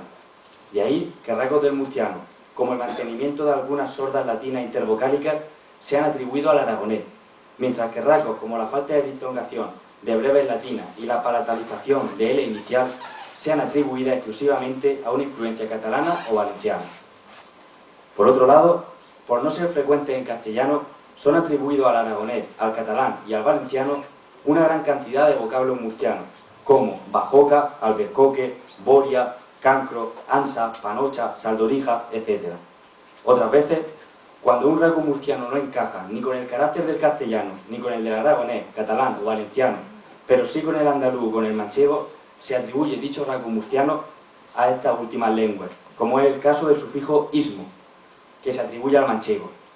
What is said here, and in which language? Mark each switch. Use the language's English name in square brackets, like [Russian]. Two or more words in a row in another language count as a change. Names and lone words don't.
[Spanish] De ahí que rasgos del murciano, como el mantenimiento de algunas sordas latinas intervocálicas, se han atribuido al aragonés, mientras que rasgos como la falta de diptongación de breves latinas y la palatalización de L inicial sean atribuidas exclusivamente a una influencia catalana o valenciana. Por otro lado, por no ser frecuentes en castellano, son atribuidos al aragonés, al catalán y al valenciano una gran cantidad de vocablos murcianos, como bajoca, albercoque, boria, cancro, ansa, panocha, saldorija, etc. Otras veces, cuando un rasgo murciano no encaja ni con el carácter del castellano, ni con el del aragonés, catalán o valenciano, pero sí con el andaluz o con el manchego, se atribuye dicho rasgo murciano a estas últimas lenguas, como es el caso del sufijo ismo, que se atribuye al manchego.